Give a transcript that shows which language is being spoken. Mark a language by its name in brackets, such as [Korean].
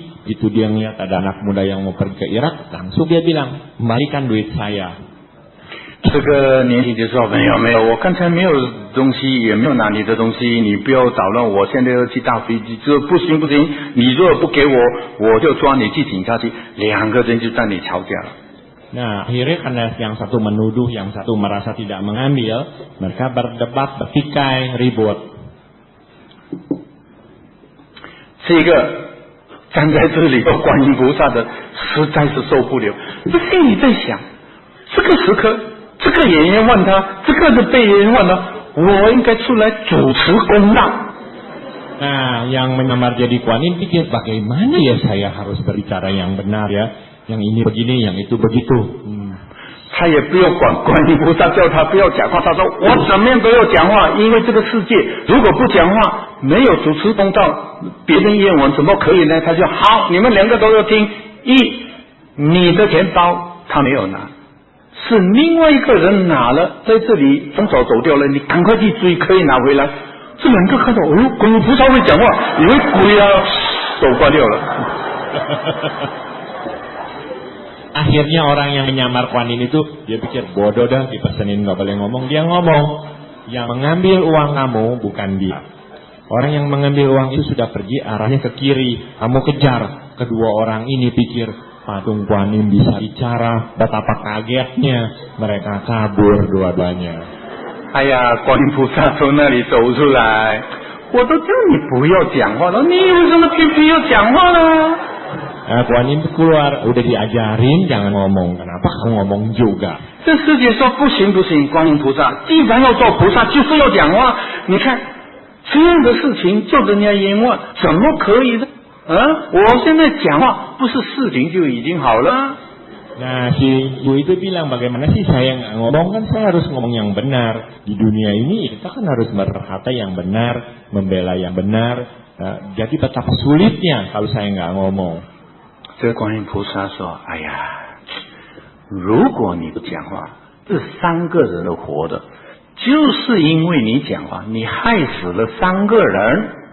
[Indonesian] Itu dia ngeliat ada anak muda yang mau pergi ke Irak, langsung dia bilang, kembalikan duit saya. [Chinese] 这个年轻就说没有，我刚才没有东西，也没有拿你的东西，你不要捣乱，我现在要去搭飞机，这不行，你如果不给我，我就抓你去警察局。两个人就在那里吵架了。 [Indonesian] Nah, akhirnya karena yang satu menuduh, yang satu merasa tidak mengambil, mereka berdebat, bertikai, ribut. [Chinese] 这个站在这里的观音菩萨的实在是受不了，这心里在想，这个时刻，这个也冤枉他，这个是被冤枉的，我应该出来主持公道。 [Indonesian] Nah, yang menyamar jadi kuanin pikir bagaimana ya saya harus berbicara yang benar ya. Yang ini begini, yang itu begitu. [Chinese] 他也不要管观音菩萨叫他不要讲话，他说我怎么样都要讲话，因为这个世界如果不讲话，没有主持公道，别人冤枉怎么可以呢？他就好，你们两个都要听。你的钱包他没有拿，是另外一个人拿了，在这里分手走掉了，你赶快去追，可以拿回来。这两个看到，观音菩萨会讲话，以为鬼手挂掉了。 [Indonesian] Akhirnya orang yang menyamar kuanin itu dia pikir bodoh dah, dipesenin nggak boleh ngomong, dia ngomong. Yang mengambil uang kamu bukan dia. Orang yang mengambil uang itu sudah pergi arahnya ke kiri, kamu kejar. Kedua orang ini pikir patung kuanin bisa bicara, betapa kagetnya mereka kabur dua-duanya. [Chinese] 哎呀，观音菩萨从那里走出来，我都叫你不要讲话了，你为什么偏偏要讲话呢？ [Indonesian] Kuanin keluar, udah diajarin jangan ngomong, kenapa kamu ngomong juga? [Chinese] 这世界说不行，观音菩萨既然要做菩萨，就是要讲话。你看这样的事情叫人家冤枉，怎么可以呢？我现在讲话，不是事情就已经好了？ [Indonesian] Nah, si ibu itu bilang bagaimana sih saya nggak ngomong, kan saya harus ngomong yang benar. Di dunia ini kita kan harus berkata yang benar, membela yang benar. Jadi betapa sulitnya kalau saya nggak ngomong. [Chinese] 这个观音菩萨说：“哎呀，如果你不讲话，这3个人都活的，就是因为你讲话，你害死了3个人。